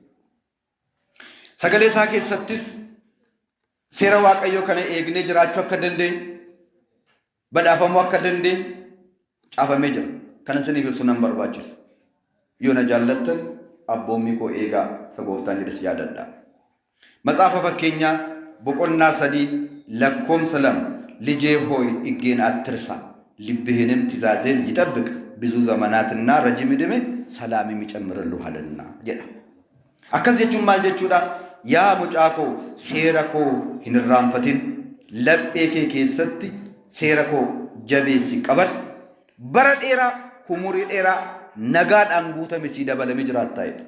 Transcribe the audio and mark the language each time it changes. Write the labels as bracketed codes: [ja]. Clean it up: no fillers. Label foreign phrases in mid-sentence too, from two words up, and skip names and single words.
[om] Sagalee isaa keessattis seera waaqayyo kana eegnee jiraachuu akka dandeenyu, badhaafamuu akka dandeenyu caafamee jira. Kana isiniif ibsu nan barbaachisa. Yoo na jaallattan abboommii koo eegaa isa gooftaan jedhes yaadadhaa. Matsaafa fakkeenyaa boqonnaa 3 lakkoomsa 2 [am] ልጄ ሆይ ሕጌን አትርሳ ልብህንም ትእዛዜን ይጠብቅ ብዙ ዘመናትና ረጅም ዕድሜ ሰላም የሚጨምርልሃልና jedha. [om] Akkas jechuun maal jechuudha? Yaa mucaa koo seera koo hin irraanfatin, laphee kee keessatti seera koo jabeessi qabadhu. Bara dheeraa umurii dheeraa nagaadhaan guutame si dabalamee jiraattaa jedha.